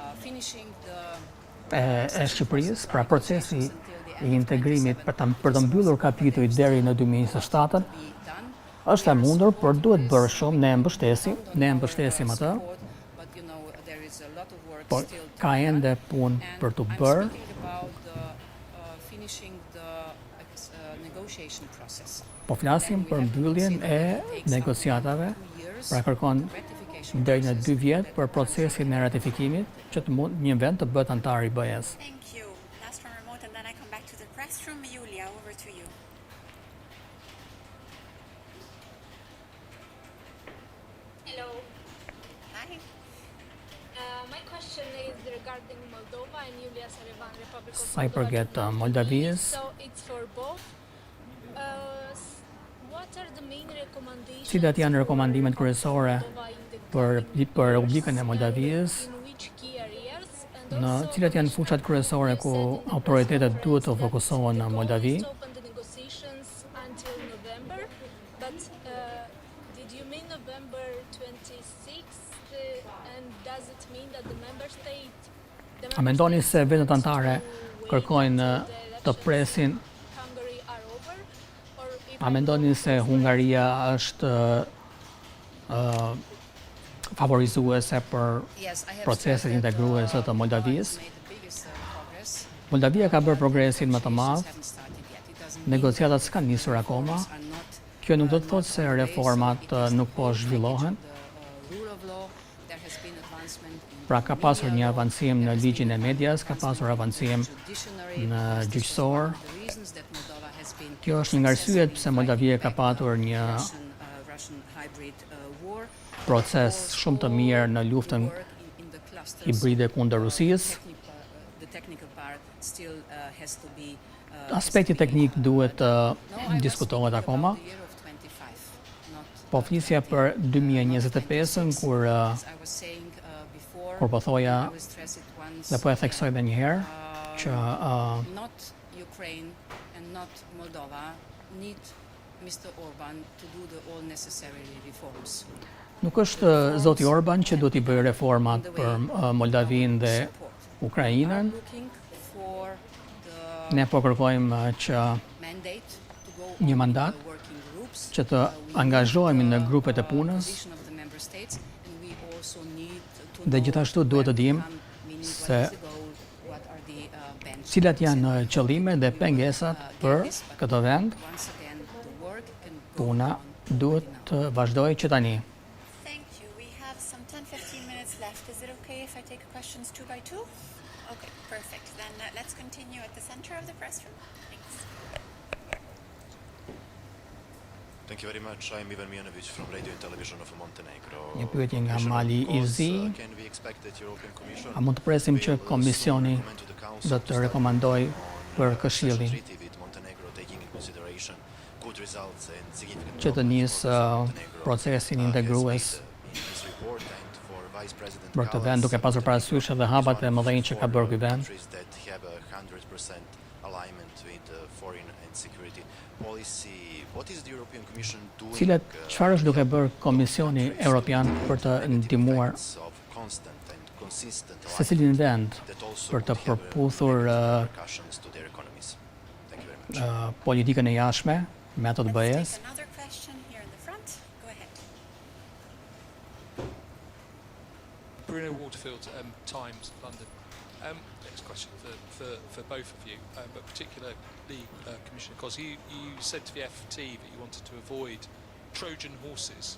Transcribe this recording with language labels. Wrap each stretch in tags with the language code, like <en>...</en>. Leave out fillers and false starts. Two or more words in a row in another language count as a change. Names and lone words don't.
<sq>e Shqipërisë, pra procesi i integrimit për të mbyllur kapitujt deri në 2027 është e mundur, por duhet bërë shumë, ne e mbështesim atë, por ka ende punë për të bërë. Po flasim për mbylljen e negociatave Pra kërkon deri në 2 vjet për procesin e ratifikimit që të mund një vend të bëhet antar i BE-s.</sq> <en>Thank you. Last one remote, and then I come back to the press room. Julia, over to you. Hello. Hi. My question is regarding Moldova and Julia Sarevan, Republic of</en> <sq>Sa I përket Moldavisë,</sq> <en>So it's for both. What are the main recommendations?</en> <sq>cilat janë rekomandimet kryesore për Republikën e Moldavisë,</sq> <en>In which key areas? And</en> <sq>në</sq> <en>also,</en> <sq>cilat janë fushat kryesore ku autoritetet duhet të fokusohen në Moldavi.</sq> <en>to open the negotiations until November, but did you mean November 26th? And does it mean that the member state?</en> <sq>A mendoni se vendet anëtare kërkojnë të presin?</sq> <en>Hungary are over, or if</en> <sq>A mendoni se Hungaria është favorizuese për</sq> <en>Yes, I have</en> <sq>proceset</sq> <en>stressed that,</en> <sq>integruese të Moldavisë?</sq> <en>made the biggest progress.</en> <sq>Moldavia ka bërë progresin më të madh,</sq> <en>Haven't started yet. It doesn't</en> <sq>negociatat s'kan nisur akoma.</sq> <en>are not</en> <sq>Kjo nuk do të thotë se reformat nuk po zhvillohen,</sq> <en>the rule of law. There has been advancement in</en> <sq>pra ka pasur një avancim në ligjin e medias, ka pasur avancim</sq> <en>judiciary.</en> <sq>në gjyqësor.</sq> <en>The reasons that Moldova has been</en> <sq>Kjo është një nga arsyet pse Moldavia ka patur një</sq> <en>Russian hybrid war.</en> <sq>proces shumë të mirë në luftën</sq> <en>Work in the clusters.</en> <sq>hibride kundër Rusisë.</sq> <en>The technical part still has to be</en> <sq>Aspekti teknik duhet të diskutohet akoma.</sq> <en>the year of 25, not</en> <sq>Po flisja për 2025-ën kur</sq> <en>as I was saying before.</en> <sq>kur po thoja</sq> <en>I will stress it once.</en> <sq>dhe po e theksoj edhe një herë që</sq> <en>Not Ukraine and not Moldova need Mr. Orban to do the all necessary reforms.</en> <sq>nuk është zoti Orban që duhet I bëjë reformat për Moldavinë dhe Ukrainën.</sq> <en>Looking for the</en> <sq>Ne po kërkojmë që</sq> <en>mandate to go</en> <sq>një</sq> <en>on</en> <sq>mandat</sq> <en>the working groups.</en> <sq>që të angazhohemi në grupet e punës</sq> <en>Position of the member states, and we also need to</en> <sq>dhe</sq> <en>know</en> <sq>gjithashtu duhet të dimë</sq> <en>come meaning</en> <sq>se</sq> <en>1 years ago, what are the benchmarks.</en> <sq>cilat janë qëllimet dhe pengesat për këtë vend.</sq> <en>Once again, the work can go</en> <sq>Puna</sq> <en>on</en> <sq>duhet të vazhdojë që tani.</sq> <en>Thank you. We have some 10-15 minutes left. Is it okay if I take questions 2 by 2? Okay, perfect. Then let's continue at the center of the press room. Thanks. Thank you very much. I'm Ivan Mijanovic from Radio and Television of Montenegro.</en> <sq>Një pyetje nga Commissioner Mali I Kos, Zi.</sq> <en>Can we expect that European Commission</en> <sq>A mund të presim që</sq> <en>will</en> <sq>Komisioni</sq> <en>recommend to the Council</en> <sq>do</sq> <en>to</en> <sq>të</sq> <en>start</en> <sq>rekomandojë për</sq> <en>on</en> <sq>Këshillin</sq> <en>treaty with Montenegro, taking in consideration good results and significant</en> <sq>që të</sq> <en>progress</en> <sq>nisë Montenegro procesin</sq> <en>has</en> <sq>integrues</sq> <en>made in this report, and for Vice President për këtë Kallas,</en> <sq>vend, duke pasur parasysh edhe hapat e mëdhenj që ka bërë ky vend.</sq> <en>countries that have 100% alignment with foreign and security policy. What is the European Commission doing?</en> <sq>Çfarë është duke bërë Komisioni Europian për të ndihmuar</sq> <en>of constant and consistent</en> <sq>secilin vend</sq> <en>that also</en> <sq>për të</sq> <en>could have</en> <sq>përputhur</sq> <en>repercussions to their economies? Thank you very much.</en> <sq>politikën e jashtme me ato të BE-s.</sq> <en>Take another question here in the front. Go ahead. Bruno Waterfield, Times, London. Next question for both of you, but particularly Commissioner Kos. You said to the FT that you wanted to avoid Trojan horses.</en>